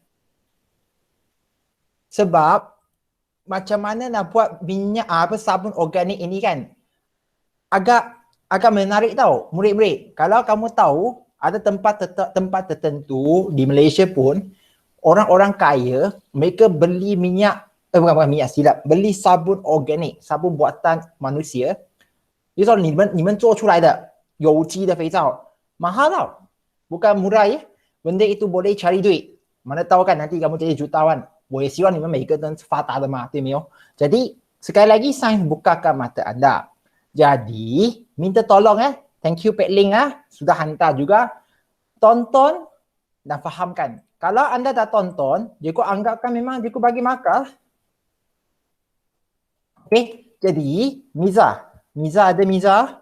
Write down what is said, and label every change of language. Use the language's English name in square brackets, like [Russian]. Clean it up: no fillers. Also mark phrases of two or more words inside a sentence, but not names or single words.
[Malay] Sebab macam mana nak buat minyak sabun organik ini kan agak menarik tau murid-murid. Kalau kamu tahu ada tempat tertentu di Malaysia pun orang-orang kaya mereka beli minyak bukan minyak silap, beli sabun organik, sabun buatan manusia. [Chinese] 就是说你们做出来的有机的肥皂 [Malay] mahal tau, bukan murah ya. Benda itu boleh cari duit. Mana tahu kan nanti kamu jadi jutawan. [Chinese] 我也希望你们每一个人发达的嘛，对没有? [Malay] Jadi sekali lagi sains bukakan mata anda. Jadi minta tolong [English] thank you [Malay] Pek Ling sudah hantar juga. Tonton dan fahamkan. Kalau anda dah tonton, cikgu anggapkan memang cikgu bagi markah. Okey, jadi Miza ada Miza?